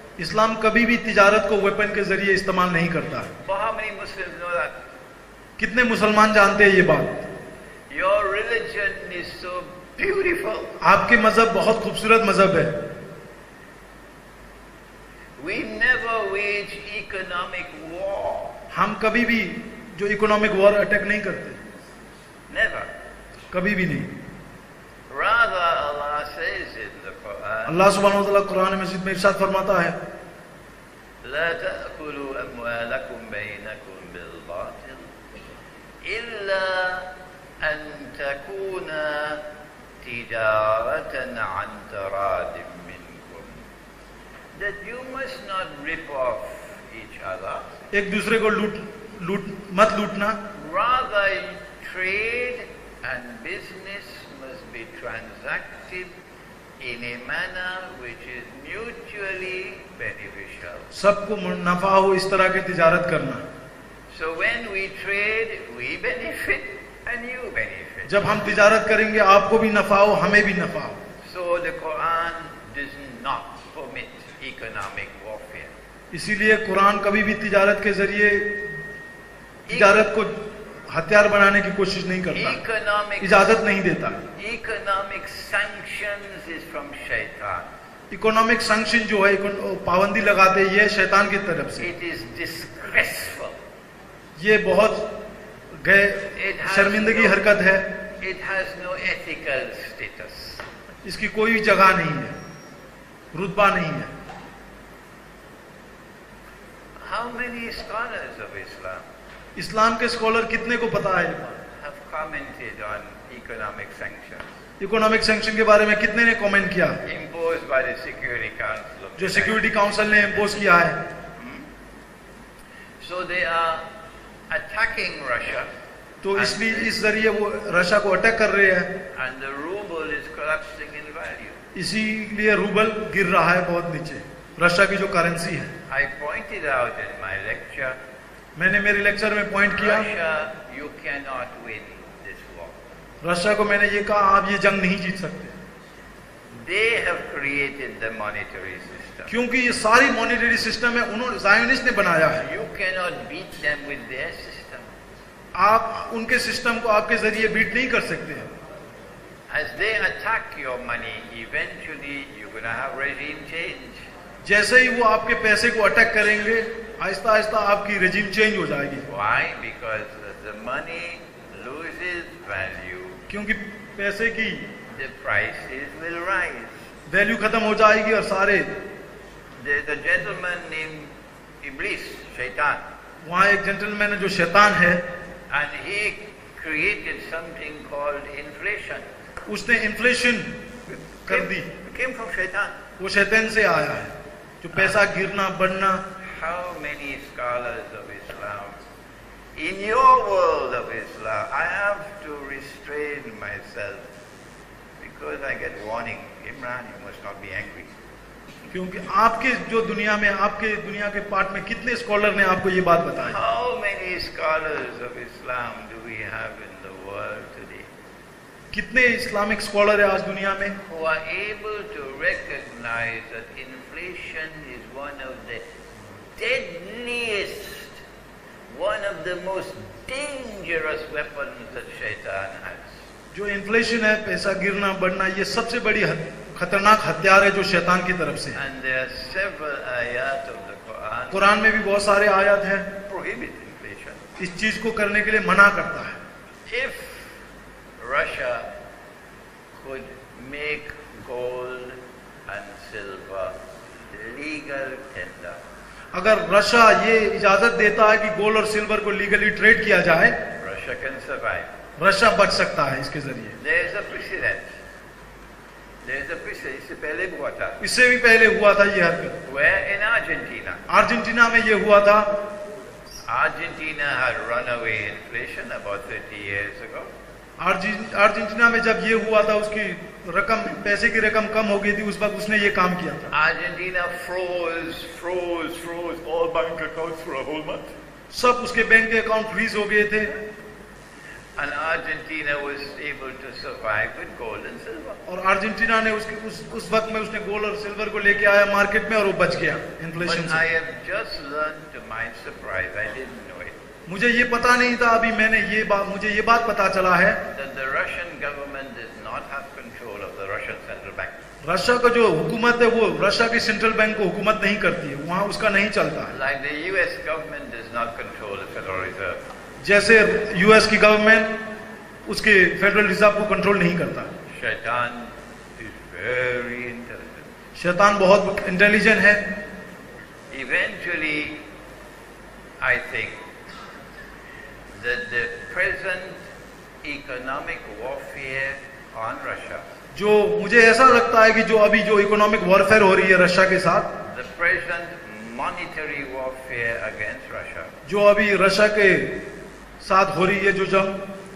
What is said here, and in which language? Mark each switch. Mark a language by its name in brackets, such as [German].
[Hindi] इस्लाम कभी भी तिजारत को वेपन के जरिए इस्तेमाल नहीं करता। [English] But how many Muslims know that? [Hindi] कितने मुसलमान जानते हैं ये बात? [English] Your religion is so beautiful. [Hindi] आपके मजहब बहुत खूबसूरत मजहब है। [English] We never wage economic war. [Hindi] हम कभी भी जो इकोनॉमिक वॉर अटैक नहीं करते, [English] Never. [Hindi] कभी भी नहीं। [English] Rather, Allah says in the Quran, [Hindi] अल्लाह सुब्हानहू व तआला कुरान मजीद में इरशाद फरमाता है, [Arabic] لا تأكلوا أموالكم بينكم بالباطل إلا أن تكون تجارة عن تراض منكم. [English] That you must not rip off each other. [Hindi] एक दूसरे को मत लूटना। [English] Rather, trade and business must be transacted in a manner which is mutually beneficial. [Hindi] सबको नफा हो इस तरह की तिजारत करना। [English] So when we trade, we benefit and you benefit. [Hindi] जब हम तिजारत करेंगे आपको भी नफा हो, हमें भी नफा हो। [English] So the Quran does not permit economic warfare. [Hindi] इसीलिए कुरान कभी भी तिजारत के जरिए तिजारत को हथियार बनाने की कोशिश नहीं करता, इजाजत नहीं देता। [English] Economic sanctions is from shaitan. [Hindi] Economic sanction जो है, पाबंदी लगाते हैं, ये शैतान की तरफ से। [English] It is disgraceful. [Hindi] ये बहुत शर्मिंदगी हरकत है। [English] It has no ethical status. [Hindi] इसकी कोई जगह नहीं है, रुतबा नहीं है। [English] How many scholars of Islam [Hindi] इस्लाम के स्कॉलर कितने को पता है [English] have commented on economic sanctions [Hindi] economic sanction के बारे में? कितने ने कमेंट किया [English] imposed by the Security Council of [Hindi] जो [English] the [Hindi] सिक्योरिटी काउंसिल ने इम्पोज किया है? [English] So they are attacking Russia. [Hindi] तो इसलिए इस जरिए वो रशिया को अटैक कर रहे हैं। [English] And the ruble is collapsing in value. [Hindi] इसीलिए रूबल गिर रहा है बहुत नीचे, रशिया की जो करेंसी है। [English] I pointed out in my lecture, [Hindi] मैंने मेरे लेक्चर में पॉइंट किया, [English] Russia, you cannot win this war. [Hindi] Russia को मैंने ये कहा आप ये जंग नहीं जीत सकते, [English] They have created the monetary system. [Hindi] क्योंकि ये सारी मॉनेटरी सिस्टम है उन्होंने ज़ायोनिस्ट ने बनाया है। [English] You cannot beat them with their system. [Hindi] आप उनके सिस्टम को आपके जरिए बीट नहीं कर सकते हैं। [English] As they attack your money, eventually you're going to have regime change. [Hindi] जैसे ही वो आपके पैसे को अटैक करेंगे, आहिस्ता आहिस्ता आपकी रेजिम चेंज हो जाएगी। [English] Why? Because the money loses value. [Hindi] क्योंकि पैसे की [English] The prices will rise. [Hindi] Value खत्म हो जाएगी और सारे [English] There's a gentleman named Iblis, Shaitan, [Hindi] वहाँ एक जेंटलमैन है जो शैतान है, [English] and he created something called inflation. [Hindi] उसने इन्फ्लेशन कर दी, [English] It came from Shaitan. [Hindi] वो शैतान से आया है, जो पैसा गिरना बढ़ना। [English] How many scholars of Islam, in your world of Islam, I have to restrain myself because I get warning. Imran, you must not be angry. [Hindi] क्योंकि आपके जो दुनिया में, आपके दुनिया के पार्ट में कितने स्कॉलर ने आपको ये बात बताई? [English] How many scholars of Islam do we have in the world today [Hindi] कितने इस्लामिक स्कॉलर है आज दुनिया में [English] who are able to recognize that inflation is one of the deadliest, one of the most dangerous weapons that Shaitan has. [Hindi] जो inflation है, पैसा गिरना बढ़ना, ये सबसे बड़ी खतरनाक हथियार है जो शैतान की तरफ से है। [English] And there are several ayat of the Quran [Hindi] Quran में भी बहुत सारे आयत हैं [English] prohibit inflation. [Hindi] इस चीज को करने के लिए मना करता है। [English] If Russia could make gold and silver legal tender, [Hindi] अगर रशिया ये इजाजत देता है कि गोल्ड और सिल्वर को लीगली ट्रेड किया जाए, [English] Russia can survive. [Hindi] रशिया बच सकता है इसके जरिए। [English] There is a precedent. There is a precedent. [Hindi] इससे पहले हुआ था. इससे भी पहले हुआ था ये हरकत, [English] Where in Argentina? [Hindi] अर्जेंटीना में ये हुआ था। [English] Argentina had runaway inflation about 30 years ago. [Hindi] Argentina में जब ये हुआ था, उसकी रकम, पैसे की रकम कम हो गई थी, उस वक्त उसने ये काम किया था। [English] Argentina froze all bank accounts for a whole month. [Hindi] सब उसके बैंक के अकाउंट फ्रीज हो गए थे [English] And Argentina was able to survive with gold and silver. [Hindi] और अर्जेंटीना ने उस वक्त में उसने गोल्ड और सिल्वर को लेके आया मार्केट में और वो बच गया इन्फ्लेशन [English] But I [Hindi] से। [English] have just learned to my surprise, I didn't know it, [Hindi] मुझे ये पता नहीं था, अभी मुझे ये बात पता चला है [English] that the Russian government does not have control of the Russian central bank. [Hindi] Russia का जो हुकूमत है वो रशिया की सेंट्रल बैंक को हुकूमत नहीं करती है, वहाँ उसका नहीं चलता है। [English] Like the US government does not control the Federal Reserve. [Hindi] जैसे यूएस की गवर्नमेंट उसके फेडरल रिजर्व को कंट्रोल नहीं करता। [English] Shaitan is very intelligent. [Hindi] शैतान बहुत इंटेलिजेंट है। [English] Eventually, I think that the present economic warfare on Russia, [Hindi] जो मुझे ऐसा लगता है कि जो अभी जो इकोनॉमिक वॉरफेयर हो रही है रशिया के साथ, [English] the present monetary warfare against Russia, [Hindi] जो अभी रशिया के साथ हो रही है जो जंग,